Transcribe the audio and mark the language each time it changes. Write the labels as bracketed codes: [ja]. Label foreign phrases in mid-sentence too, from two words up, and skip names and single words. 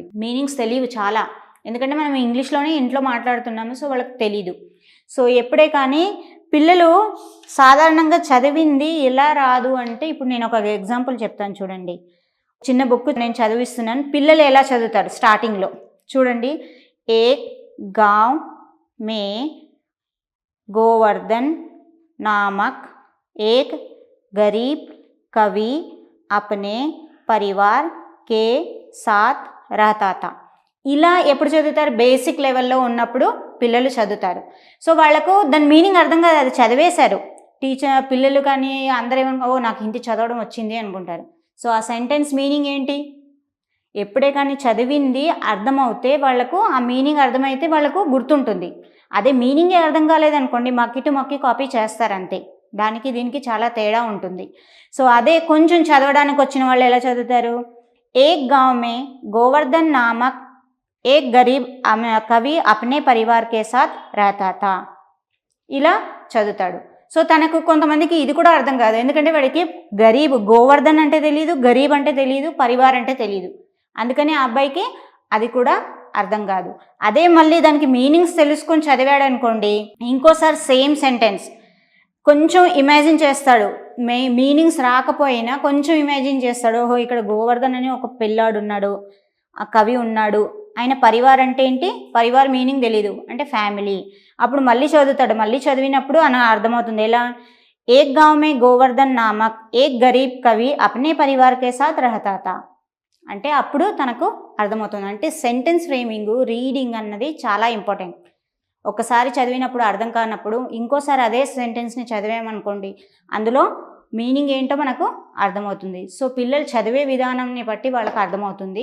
[te] మీనింగ్స్ తెలియవు చాలా, ఎందుకంటే మనం ఇంగ్లీష్లోనే ఇంట్లో మాట్లాడుతున్నాము, సో వాళ్ళకి తెలీదు. సో ఎప్పుడే కానీ పిల్లలు సాధారణంగా చదివింది ఎలా రాదు అంటే, ఇప్పుడు నేను ఒక ఎగ్జాంపుల్ చెప్తాను చూడండి. చిన్న బుక్ నేను చదివిస్తున్నాను, పిల్లలు ఎలా చదువుతారు స్టార్టింగ్లో చూడండి. [hi] एक गाँव में गोवर्धन नामक एक गरीब कवि अपने परिवार के साथ रहता था. [te] ఇలా ఎప్పుడు చదువుతారు, బేసిక్ లెవెల్లో ఉన్నప్పుడు పిల్లలు చదువుతారు. సో వాళ్ళకు దాని మీనింగ్ అర్థం కాదు, అది చదివేశారు. పిల్లలు కానీ అందరూ ఏమనుకో, నాకు హిందీ చదవడం వచ్చింది అనుకుంటారు. సో ఆ [en] sentence meaning [te] ఏంటి, ఎప్పుడే కానీ చదివింది అర్థమవుతే వాళ్ళకు ఆ మీనింగ్ అర్థమైతే వాళ్ళకు గుర్తుంటుంది. అదే మీనింగే అర్థం కాలేదనుకోండి, మక్కి కాపీ చేస్తారంతే. దానికి దీనికి చాలా తేడా ఉంటుంది. సో అదే కొంచెం చదవడానికి వచ్చిన వాళ్ళు ఎలా చదువుతారు, [hi] एक गाँव में गोवर्धन नामक एक गरीब कवि अपने परिवार के साथ रहता था, [te] ఇలా చదువుతాడు. సో తనకు కొంతమందికి ఇది కూడా అర్థం కాదు, ఎందుకంటే వాడికి గరీబ్ గోవర్ధన్ అంటే తెలియదు, గరీబ్ అంటే తెలియదు, పరివార్ అంటే తెలియదు. అందుకని ఆ అబ్బాయికి అది కూడా అర్థం కాదు. అదే మళ్ళీ దానికి మీనింగ్స్ తెలుసుకొని చదివాడు అనుకోండి, ఇంకోసారి [en] same sentence [te] కొంచెం ఇమాజిన్ చేస్తాడు. మీనింగ్స్ రాకపోయినా కొంచెం ఇమాజిన్ చేస్తాడు. ఓహో ఇక్కడ గోవర్ధన్ అని ఒక పిల్లాడు ఉన్నాడు, ఆ కవి ఉన్నాడు, ఆయన పరివార్ అంటే ఏంటి, పరివార్ మీనింగ్ తెలీదు, అంటే ఫ్యామిలీ. అప్పుడు మళ్ళీ చదువుతాడు, మళ్ళీ చదివినప్పుడు అర్థమవుతుంది. ఎలా, [hi] एक गाँव में गोवर्धन नामक एक गरीब कवि अपने परिवार के साथ रहता था, [te] అంటే అప్పుడు తనకు అర్థమవుతుంది. అంటే [en] sentence framing, [te] రీడింగ్ అన్నది చాలా ఇంపార్టెంట్. ఒకసారి చదివినప్పుడు అర్థం కానప్పుడు ఇంకోసారి అదే సెంటెన్స్ని చదివామనుకోండి, అందులో మీనింగ్ ఏంటో మనకు అర్థమవుతుంది. సో పిల్లలు చదివే విధానాన్ని బట్టి వాళ్ళకి అర్థమవుతుంది.